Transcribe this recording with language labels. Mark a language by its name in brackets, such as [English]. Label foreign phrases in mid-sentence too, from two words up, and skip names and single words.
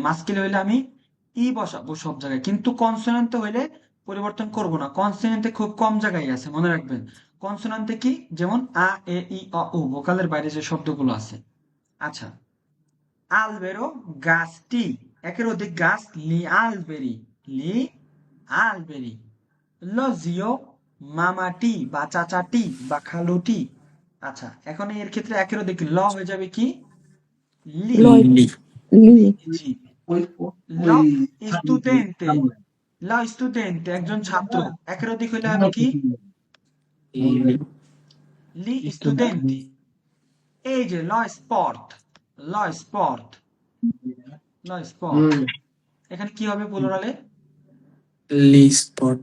[Bangla] মাস্কিল হইলে আমি ই বসাবো সব জায়গায়, কিন্তু কনসোনেন্ট হইলে পরিবর্তন করব না। কনসোনেন্টে খুব কম জায়গায় আছে, মনে রাখবেন। কনসোনেন্টে কি, যেমন আ এ ই অ উ, ভোকালের বাইরে যে শব্দগুলো আছে। আচ্ছা, albero গাছটি, একের অধিক গাছ, [Italian] li alberi, li alberi. lo zio [Bangla] মামাটি বা চাচাটি বা খালুটি। আচ্ছা, এখন এর ক্ষেত্রে একের অধিক ল হয়ে যাবে কি, লি। লয় লি লি জি। [Italian] lo studente, lo studente [Bangla] একজন ছাত্র, একের অধিক হইলে হবে কি, [Italian] li studenti। [Bangla] এই যে [Italian] lo sport, lo sport, lo sport, [Bangla] এখানে কি হবে প্লুরালে, [Italian] li sport